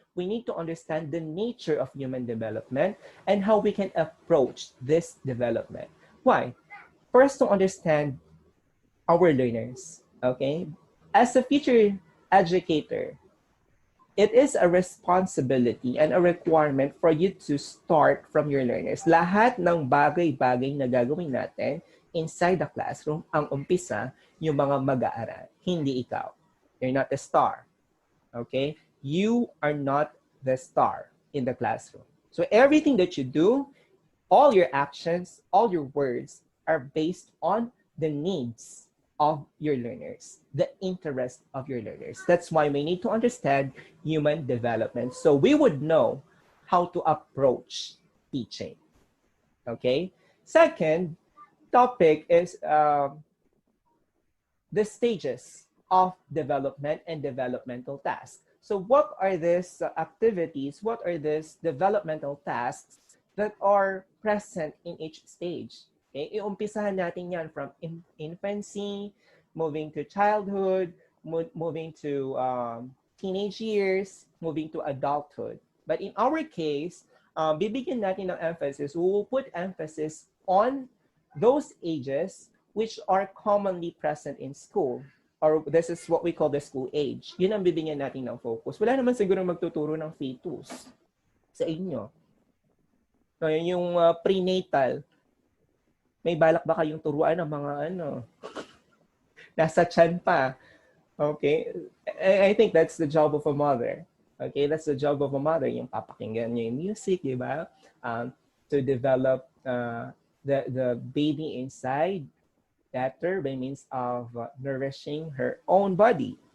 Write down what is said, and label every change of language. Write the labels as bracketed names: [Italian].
[English] We need to understand the nature of human development and how we can approach this development. Why? First, to understand our learners, okay? As a future educator, it is a responsibility and a requirement for you to start from your learners. [Filipino] Lahat ng bagay-bagay na gagawin natin [English] inside the classroom, [Filipino] ang umpisa, yung mga mag-aaral, hindi ikaw. [English] You're not the star, okay? You are not the star in the classroom. So everything that you do, all your actions, all your words are based on the needs of your learners, the interest of your learners. That's why we need to understand human development so we would know how to approach teaching. Okay? Second topic is the stages of development and developmental tasks. So what are these activities? What are these developmental tasks that are present in each stage? Okay, [Filipino] iumpisahan natin yan [English] from infancy, moving to childhood, moving to teenage years, moving to adulthood. But in our case, [Filipino] bibigyan natin ng emphasis, [English] we will put emphasis on those ages which are commonly present in school. Or this is what we call the school age. [Filipino] Yun ang bibigyan natin ng focus. Wala naman siguro magtuturo ng fetus sa inyo. So, yung prenatal, may balak ba kayong turuan ng mga nasa tiyan pa? Okay? [English] I think that's the job of a mother. Okay? That's the job of a mother. [Filipino] Yung papakinggan niya yung music, di ba? [English] To develop the baby inside better by means of nourishing her own body.